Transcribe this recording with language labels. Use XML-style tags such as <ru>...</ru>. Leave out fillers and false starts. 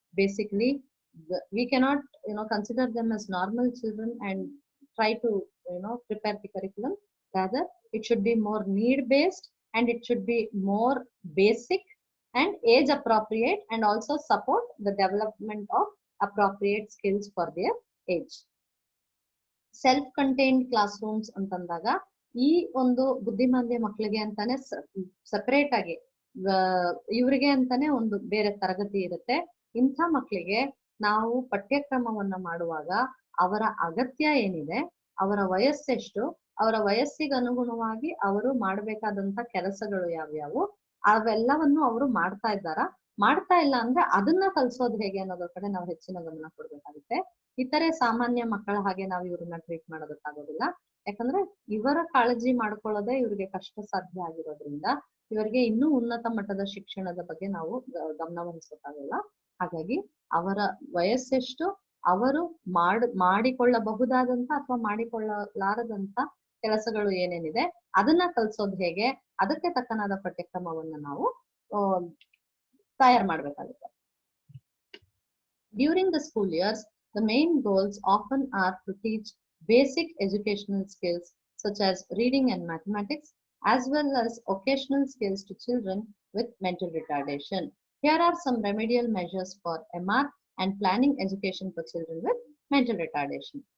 <en>Basically, we cannot consider them as normal children and try to prepare the curriculum. Rather, it should be more need based, and it should be more basic and age appropriate, and also support the development of appropriate skills for their age.</en> <kn>Self contained class rooms ಅಂತಂದಾಗ ಈ ಒಂದು ಬುದ್ಧಿಮಾಂದ್ಯ ಮಕ್ಕಳಿಗೆ ಅಂತಾನೆ separate ಆಗಿ ಇವರಿಗೆ ಅಂತಾನೆ ಒಂದು ಬೇರೆ ತರಗತಿ ಇರುತ್ತೆ. ಇಂಥ ಮಕ್ಕಳಿಗೆ ನಾವು ಪಠ್ಯಕ್ರಮವನ್ನ ಮಾಡುವಾಗ ಅವರ ಅಗತ್ಯ ಏನಿದೆ, ಅವರ ವಯಸ್ಸೆಷ್ಟು, ಅವರ ವಯಸ್ಸಿಗೆ ಅನುಗುಣವಾಗಿ ಅವರು ಮಾಡಬೇಕಾದಂತ ಕೆಲಸಗಳು ಯಾವ್ಯಾವು, ಅವೆಲ್ಲವನ್ನು ಅವರು ಮಾಡ್ತಾ ಇಲ್ಲ ಅಂದ್ರೆ ಅದನ್ನ ಕಲ್ಸೋದು ಹೇಗೆ ಅನ್ನೋದ್ರ ಕಡೆ ನಾವು ಹೆಚ್ಚಿನ ಗಮನ ಕೊಡ್ಬೇಕಾಗುತ್ತೆ. ಇತರೆ ಸಾಮಾನ್ಯ ಮಕ್ಕಳ ಹಾಗೆ ನಾವು ಇವ್ರನ್ನ ಟ್ರೀಟ್ ಮಾಡೋದಕ್ಕಾಗೋದಿಲ್ಲ. ಯಾಕಂದ್ರೆ ಇವರ ಕಾಳಜಿ ಮಾಡ್ಕೊಳ್ಳೋದೇ ಇವ್ರಿಗೆ ಕಷ್ಟ ಸಾಧ್ಯ ಆಗಿರೋದ್ರಿಂದ ಇವರಿಗೆ ಇನ್ನೂ ಉನ್ನತ ಮಟ್ಟದ ಶಿಕ್ಷಣದ ಬಗ್ಗೆ ನಾವು ಗಮನ ವಹಿಸಬೇಕಾಗಲ್ಲ. ಹಾಗಾಗಿ ಅವರ ವಯಸ್ಸೆಷ್ಟು, ಅವರು ಮಾಡಿಕೊಳ್ಳಬಹುದಾದಂತ ಅಥವಾ ಮಾಡಿಕೊಳ್ಳಲಾರದಂತ ಕೆಲಸಗಳು ಏನೇನಿದೆ ಅದನ್ನ ಕಲ್ಸೋದು ಹೇಗೆ, ಅದಕ್ಕೆ ತಕ್ಕನಾದ ಪಠ್ಯಕ್ರಮವನ್ನ ನಾವು ತಯಾರು ಮಾಡ್ಬೇಕಾಗುತ್ತೆ.</kn> <en>During the school years, the main goals often are to teach basic educational skills such as reading and mathematics, as well as occasional skills to children with mental retardation. Here are some remedial measures for MR and planning education for children with mental retardation.</en>